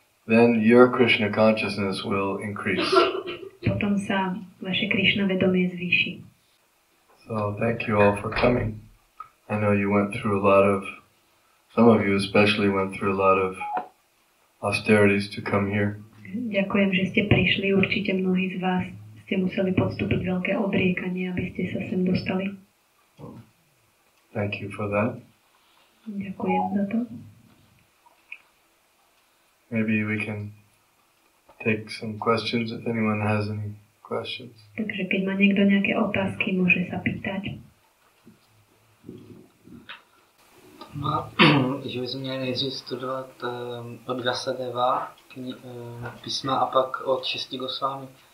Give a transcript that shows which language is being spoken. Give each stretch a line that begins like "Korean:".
English: Then your Krishna consciousness will increase.
Slovak: Potom sa vaše Krishna vedomie zvýši.
English: So thank you all for coming. I know you went through some of you especially went through a lot of austerities to come here.
Slovak: Ďakujem, že ste prišli. Určite mnohí z vás ste museli podstúpiť veľké odriekanie, aby ste sa sem dostali.
English: Thank you for that.
Slovak: Ďakujem za to.
English: Maybe we can take some questions if anyone has any questions.
Slovak: Takže keď má niekto nejaké otázky, môže sa pýtať.
Czech: No, že bychom měli nejdřív studovat od Vyasadeva písma a pak od 6 Goswami.